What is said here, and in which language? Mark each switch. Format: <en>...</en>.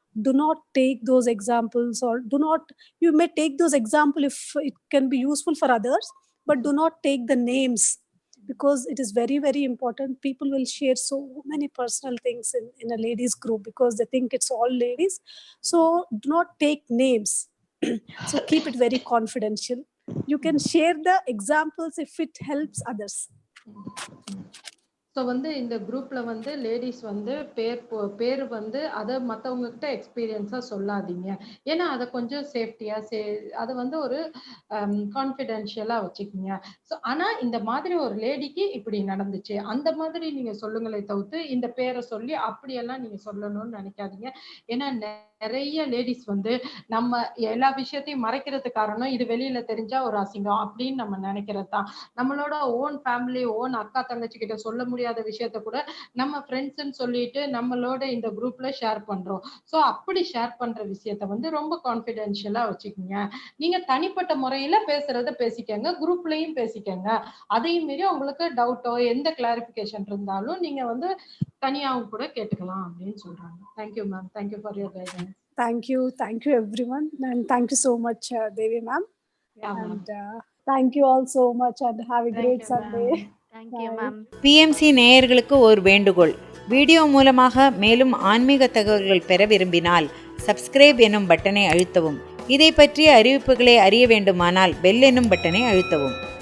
<en>Do not take those examples, or you may take those examples if it can be useful for others, but do not take the names, because it is very, very important. People will share so many personal things in a ladies group because they think it's all ladies. So do not take names. So keep it very confidential. You can share the examples if it helps others.</en> <ta>So வந்து இந்த குரூப்ல வந்து ladies வந்து பேர் வந்து அதை மற்றவங்க கிட்ட எக்ஸ்பீரியன்ஸா சொல்லாதீங்க. ஏன்னா அதை கொஞ்சம் சேஃப்டியா அதை வந்து ஒரு கான்ஃபிடென்ஷியலா வச்சுக்கோங்க. ஸோ ஆனா இந்த மாதிரி ஒரு லேடிக்கு இப்படி நடந்துச்சு அந்த மாதிரி நீங்க சொல்லுங்களே தவிர்த்து இந்த பேரை சொல்லி அப்படியெல்லாம் நீங்க சொல்லணும்னு நினைக்காதீங்க. ஏன்னா நிறைய லேடிஸ் வந்து நம்ம எல்லா விஷயத்தையும் மறைக்கிறது காரணம் இது வெளியில தெரிஞ்சா ஒரு அசிங்கம் அப்படின்னு நம்ம நினைக்கிறது தான். நம்மளோட ஓன் ஃபேமிலி ஓன் அக்கா தங்கச்சி கிட்ட சொல்ல முடியாத விஷயத்த கூட நம்ம ஃப்ரெண்ட்ஸ்ன்னு சொல்லிட்டு நம்மளோட இந்த குரூப்ல ஷேர் பண்றோம். ஸோ அப்படி ஷேர் பண்ற விஷயத்த வந்து ரொம்ப கான்ஃபிடென்ஷியலா வச்சுக்கோங்க. நீங்க தனிப்பட்ட முறையில பேசுறத பேசிக்கங்க, குரூப்லயும் பேசிக்கங்க. அதையும் மீறி உங்களுக்கு டவுட்டோ எந்த கிளாரிபிகேஷன் இருந்தாலும் நீங்க வந்து தனியாவும் கூட கேட்டுக்கலாம் அப்படின்னு சொல்றாங்க.</ta> <en>Thank you ma'am. Thank you for your guidance. Thank you everyone, and thank you so much, Devi ma'am. Yeah, and thank you all so much, and have a great Sunday. Thank you ma'am.</en> <ta>BMC நேயர்களுக்கு ஒரு வேண்டுகோள். Video மூலமாக மேலும் ஆன்மீக தகவல்கள் பெற விரும்பினால் subscribe எனும் பட்டனை அழுத்தவும். இதை பற்றிய அறிவிப்புகளை அறிய வேண்டுமானால் பெல் எனும் பட்டனை அழுத்தவும்.</ta>